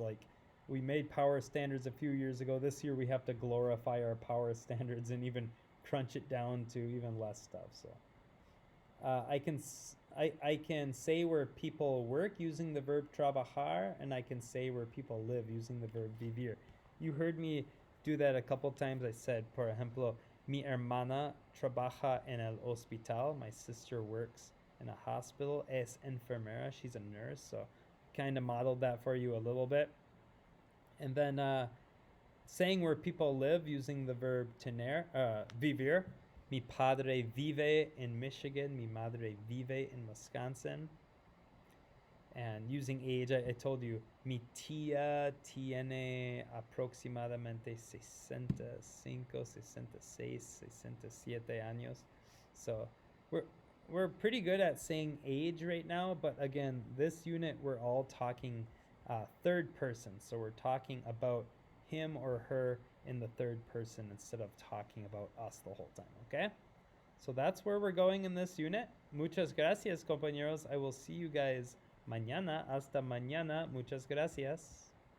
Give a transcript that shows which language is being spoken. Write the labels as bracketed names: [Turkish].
[English] Like, we made power standards a few years ago. This year we have to glorify our power standards and even crunch it down to even less stuff. So I can say where people work using the verb trabajar, and I can say where people live using the verb vivir. You heard me do that a couple times. I said, por ejemplo, [Spanish] mi hermana trabaja en el hospital. [English] My sister works in a hospital. [Spanish] Es enfermera. [English] She's a nurse. So kind of modeled that for you a little bit. And then saying where people live using the verb tener, vivir. [Spanish] Mi padre vive [English] in Michigan. [Spanish] Mi madre vive [English] in Wisconsin. And using age, I told you, [Spanish] mi tía tiene aproximadamente 65, 66, 67 años. [English] So we're pretty good at saying age right now, but again, this unit, we're all talking third person. So we're talking about him or her in the third person instead of talking about us the whole time, okay? So that's where we're going in this unit. [Spanish] Muchas gracias, compañeros. [English] I will see you guys [Spanish] mañana. Hasta mañana. Muchas gracias.